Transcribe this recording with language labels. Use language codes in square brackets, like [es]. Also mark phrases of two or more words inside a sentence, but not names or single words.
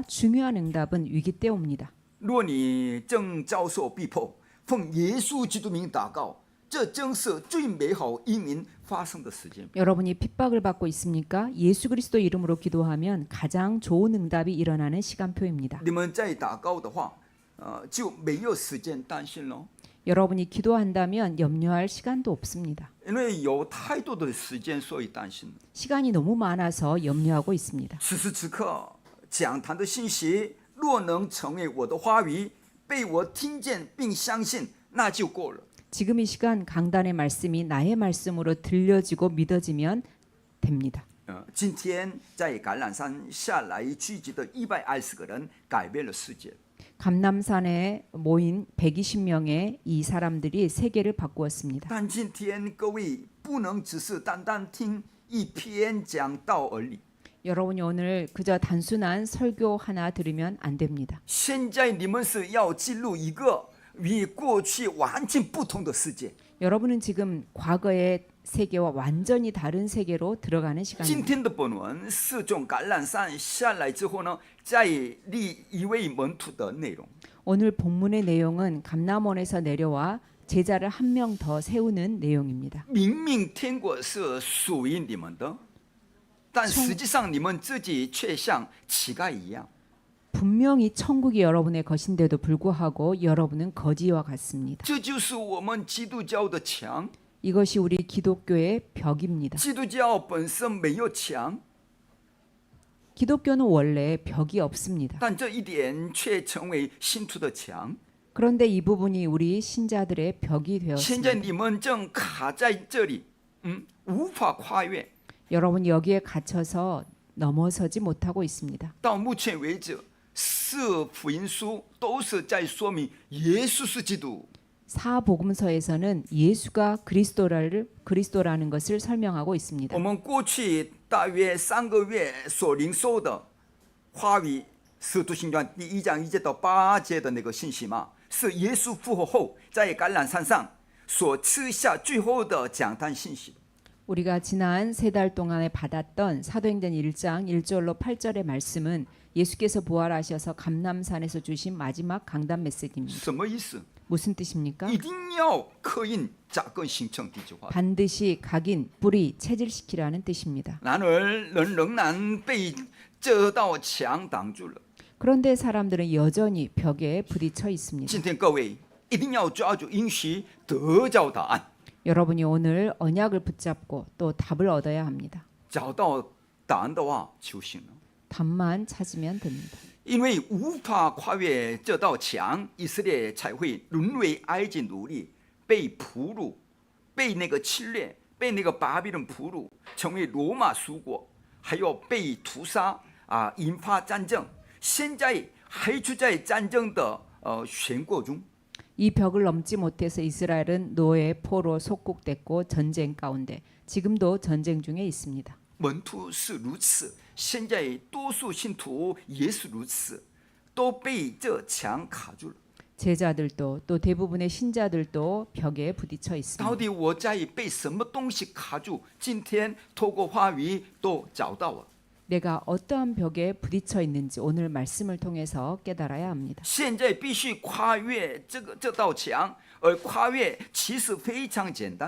[ko] 중요한 응답은 위기 때 옵니다. [zh] 若你正遭受逼迫，奉耶稣基督名祷告，这正是最美好移民发生的时间。 [ko] 여러분이 핍박을 받고 있습니까? 예수 그리스도 이름으로 기도하면 가장 좋은 응답이 일어나는 시간표입니다. [zh] 你们在祷告的话，就没有时间担心了， [ko] 여러분이 기도한다면 염려할 시간도 없습니다. [zh] 因为有太多的时间，所以担心。 [ko] 시간이 너무 많아서 염려하고 있습니다. [zh] 此时此刻讲坛的信息，若能成为我的话语，被我听见并相信，那就够了。 [ko] 지금 이 시간 강단의 말씀이 나의 말씀으로 들려지고 믿어지면 됩니다. [zh] 今天在橄榄山下来聚集的120个人，改变了世界。 [ko] 감남산에 모인 120명의 이 사람들이 세계를 바꾸었습니다. [zh] 但今天各位不能只是单单听一篇讲道而已。 [ko] 여러분이 오늘 그저 단순한 설교 하나 들으면 안 됩니다. [zh] 现在你们是要进入一个与过去完全不同的世界。 [ko] 여러분은 지금 과거의 세계와 완전히 다른 세계로 들어가는 [zh] 今 [ko] 시간입니다. [zh] 天的本文是从橄榄山下来之后呢，再立一位门徒的内容。 [ko] 오늘 본문의 내용은 감남원에서 내려와 제자를 한 명 더 세우는 내용입니다. [zh] 明明天国是属于你们的，但实际上你们自己却像乞丐一样。 [ko] 분명히 천국이 여러분의 것인데도 불구하고 여러분은 거지와 같습니다. [zh] 这就是我们基督教的墙。 [ko] 이것이 우리 기독교의 벽입니다. [zh] 基督教本身没有墙， [ko] 기독교는 원래 벽이 없습니다. [zh] 但这一点却成为信徒的墙。 [ko] 그런데 이 부분이 우리 신자들의 벽이 [zh] 现在 [ko] 되었습니다. [zh] 你们正卡在这里，无法跨越。 [ko] 여러분 여기에 갇혀서 넘어서지 못하고 있습니다. [zh] 到目前为止，四福音书都是在说明耶稣是基督。 [ko] 사복음서에서는 예수가 그리스도라는 것을 설명하고 있습니다. [zh] 我们过去大约3个月所领受的话语，《使徒行传》第1章1节到8节的那个信息嘛，是耶稣复活后在橄榄山上所赐下最后的讲坛信息。 [ko] 우리가 지난 3달 동안에 받았던 사도행전 1장 1절로 8절의 말씀은 예수께서 부활하셔서 감람산에서 주신 마지막 강단 메시지입니다. [zh] 什么意思？ [ko] 무슨 뜻입니까? [zh] 一定要刻印扎根形成这句话。 [ko] 반드시 각인, 뿌리, 체질시키라는 뜻입니다. [zh] 然而人仍然被这道墙挡住了。 [ko] 그런데 사람들은 여전히 벽에 부딪혀 있습니다. [zh] 今天各位一定要抓住应许，得着答案。 [ko] 여러분이 오늘 언약을 붙잡고 또 답을 얻어야 합니다. [zh] 找到答案的话就行了。 [ko] 답만 찾으면 됩니다. [zh] 因为无法跨越这道墙，以色列才会沦为埃及奴隶，被俘虏，被那个侵略，被那个巴比伦俘虏，成为罗马属国，还要被屠杀引发战争。现在还处在战争的漩涡中。 [ko] 이 벽을 넘지 못해서 이스라엘은 노예, 포로 속국됐고 전쟁 가운데 지금도 전쟁 중에 있습니다. [zh] 门徒是如此，现在多数信徒也是如此，都被这墙卡住了。 [ko] 제자들도 또 대부분의 신자들도 벽에 부딪혀 [zh] 到 [ko] 있습니다. [zh] 底我在被什么东西卡住？今天透过话语都找到了。 [ko] 내가 어떠한 벽에 부딪혀 있는지 오늘 말씀을 통해서 깨달아야 합니다. [zh] 现在必须跨越这道墙，而跨越其实非常简单。